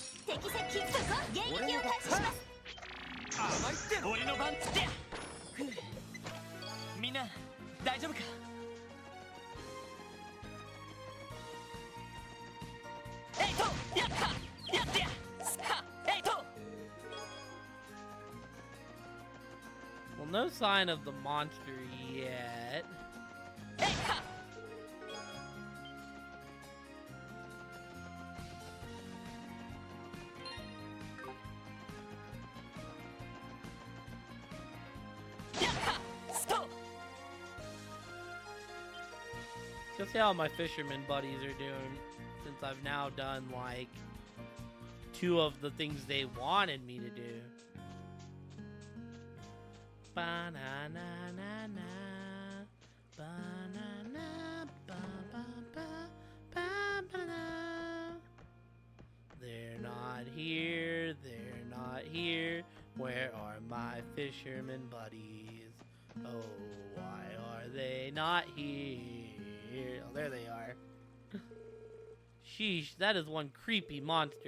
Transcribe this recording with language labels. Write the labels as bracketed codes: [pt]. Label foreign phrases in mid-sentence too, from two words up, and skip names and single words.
[ja] 俺の番ってやみんな大丈夫かエイトやったやってやさあエイト [en] Well, no sign of the monster yet. Just see how my fisherman buddies are doing, since I've now done like 2 of the things they wanted me to do. Ba-na-na-na-na, ba-na-na, ba-ba-ba-ba-ba-na. They're not here, they're not here. Where are my fisherman buddies? Oh, why are they not here? Oh, there they are. Sheesh, that is one creepy monster.